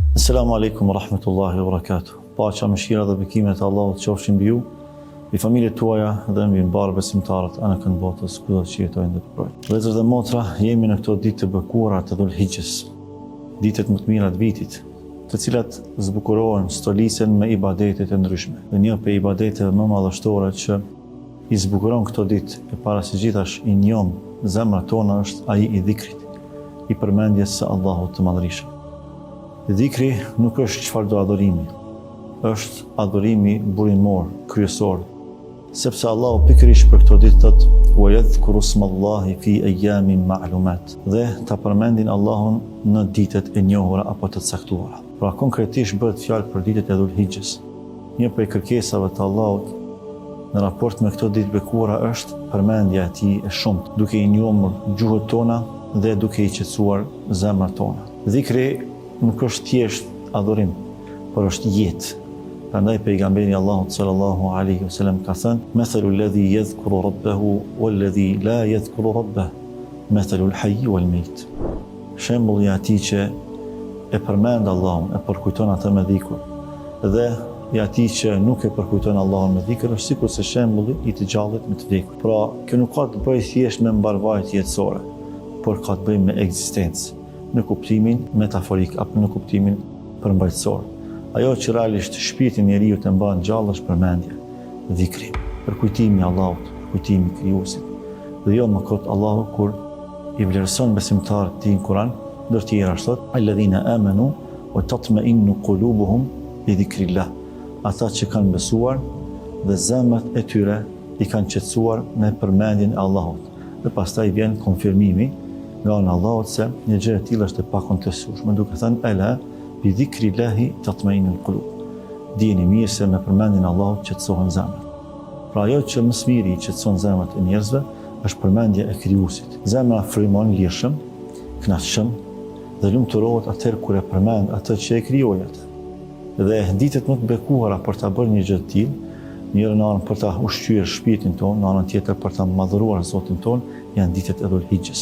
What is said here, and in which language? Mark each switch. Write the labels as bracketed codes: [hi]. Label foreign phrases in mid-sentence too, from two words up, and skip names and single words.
[ar] السلام عليكم ورحمة الله وبركاته. [sq] Paqja, mëshira dhe bekimet e Allahut qofshin mbi ju, mbi familjet tuaja dhe mbi mbarë besimtarët anë kënd botës kudo që jetojnë dhe përprojnë. Vëllezër dhe motra, jemi në këto ditë të bekuara të Dhul-Hijjes, ditët më të mira të vitit, të cilat zbukurohen, stolisen me ibadetet e ndryshme. Dhe një prej ibadeteve më madhështore që i zbukuron këto ditë e para së gjithash i njom zemrat tona është ai i dhikrit, i përmendjes së Allahut të Madhërisht. Dhikri nuk është çfarëdo adhurimi, është adhurimi burimor, kryesor, sepse Allahu pikërisht për këto ditë thotë: [ar] "ويذكروا اسم الله في أيام معلومات", [sq] dhe ta përmendin Allahun në ditët e njohura apo të caktuara. Pra konkretisht bëhet fjalë për ditët e Dhul-Hijjes. Një prej kërkesave të Allahut në raport me këto ditë bekuara është përmendja e tij e shumtë, duke i njohur gjuhët tona dhe duke i qetësuar zemrat tona. Dhikri nuk është thjesht adhurim, por është jetë. Prandaj pejgamberi Allahut [ar] صلى الله عليه وسلم [sq] ka thënë: [ar] "مثل الذي يذكر ربه والذي لا يذكر ربه مثل الحي والميت." [sq] Shembulli i atij që e përmend Allahun, e përkujton atë me dhikur, dhe i atij që nuk e përkujton Allahun me dhikr është sikur se shembulli i të gjallit me të vdekur. Pra, kjo nuk ka të bëjë thjesht me mbarvajtje jetësore, por ka të bëjë me ekzistencë, në kuptimin metaforik apo në kuptimin përmbajtësor. Ajo që realisht shpirtin e njeriu të mban gjallë është përmendja, dhikri, përkujtimi i Allahut, përkujtimi i Krijuesit. Dhe jo më kot Allahu kur i vlerëson besimtarët e tij në Kur'an, ndër të tjera thotë: [ar] "الذين آمنوا وتطمئن قلوبهم بذكر الله", [sq] ata që kanë besuar dhe zemrat e tyre i kanë qetësuar me përmendjen e Allahut. Dhe pastaj vjen konfirmimi nga ana Allahut se një gjë e tillë është e pakontestueshme, duke thënë: [ar] "ألا بذكر الله تطمئن القلوب", [sq] dijeni mirë se me përmendjen e Allahut qetësohen zemrat. Pra ajo që më së miri i qetëson zemrat e njerëzve është përmendja e Krijuesit. Zemra frymon lirshëm, kënaqshëm dhe lumturohet atëherë kur e përmend atë që e krijoi atë. Dhe ditët më të bekuara për ta bërë një gjë të tillë, njërën anë për ta ushqyer shpirtin tonë, në anën tjetër për ta madhëruar Zotin tonë, janë ditët e Dhul-Hijjes.